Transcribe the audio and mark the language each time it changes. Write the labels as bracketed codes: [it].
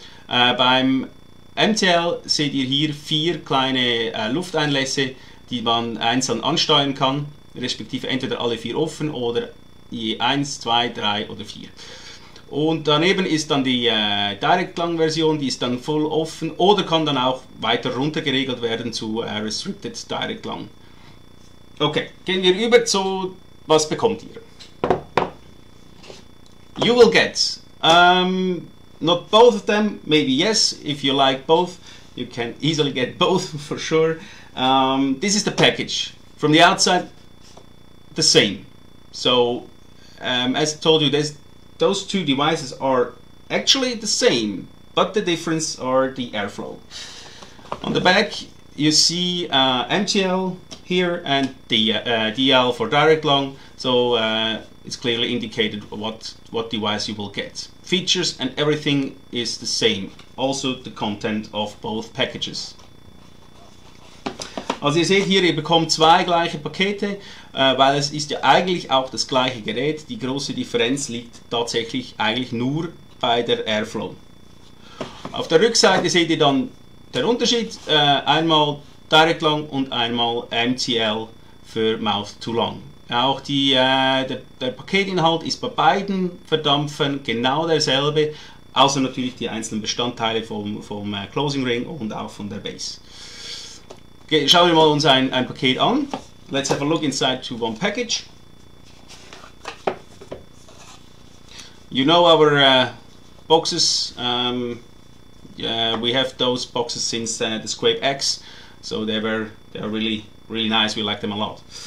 [de] Beim MTL seht ihr hier 4 kleine Lufteinlässe, die man einzeln ansteuern kann, respektive entweder alle 4 offen oder je 1, 2, 3 oder 4. Und daneben ist dann die Direct Lung Version, die ist dann voll offen oder kann dann auch weiter runter geregelt werden zu Restricted Direct Lung. Okay, gehen wir über zu, was bekommt ihr? [en] You will get, not both of them, maybe yes, if you like both, you can easily get both for sure. This is the package. From the outside, the same. So, as I told you, those two devices are actually the same, but the difference are the airflow. On the back, you see MTL here and the DL for direct lung. So it's clearly indicated what device you will get. Features and everything is the same, also the content of both packages. [de] Also ihr seht hier, ihr bekommt zwei gleiche Pakete, weil es ist ja eigentlich auch das gleiche Gerät. Die große Differenz liegt tatsächlich eigentlich nur bei der Airflow. Auf der Rückseite seht ihr dann den Unterschied, einmal Direct Long und einmal MTL für Mouth to Long. Auch der Paketinhalt ist bei beiden Verdampfern genau derselbe, außer natürlich die einzelnen Bestandteile vom Closing Ring und auch von der Base. Okay, schauen wir mal uns ein Paket an. [en] Let's have a look inside to one package. You know our boxes. We have those boxes since the Squape X, so they are really nice. We like them a lot.